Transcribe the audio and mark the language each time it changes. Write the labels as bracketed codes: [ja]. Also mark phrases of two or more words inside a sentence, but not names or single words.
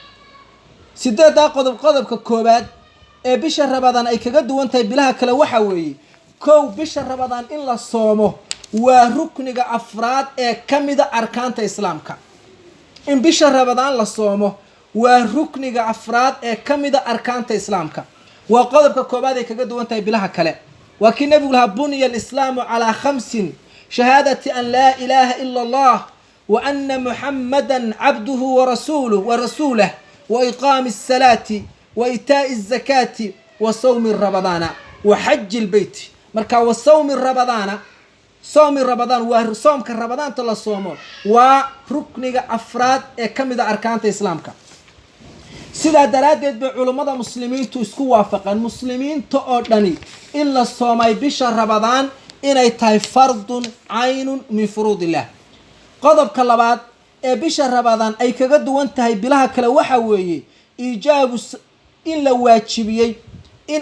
[so] 8 qodobka koobaad ee bisha Ramadaan ay kaga duwan tahay bilaha kale waxa weeye kow bisha Ramadaan in la soomo waa rukniga afraad ee kamida arkaanta islaamka in bisha Ramadaan la soomo waa rukniga afraad ee kamida arkaanta islaamka waa qodobka koobaad ee kaga duwan tahay bilaha kale waa kii nabigu lahaa [ar] بني الإسلام على 5 شهادة أن لا إله إلا الله وأن محمدا عبده ورسوله وإقام الصلاة وإيتاء الزكاة وصوم رمضان وحج البيت [so] marka [ar] وصوم رمضان [so] sawmi ramadaan waa soomka ramadaanta la soomo waa rukniga afraad ee kamida arkaanta islaamka sida daraadeed ba culimada muslimiintu isku waafaqan muslimiinta oo dhani in la soomay bisha Ramadaan inay tahay [ar] فرض عين من فروض الله [so] qodobka labaad ee bisha Ramadaan ay kaga duwan tahay bilaha kale waxa weeye ijaabu in la waajibiyay in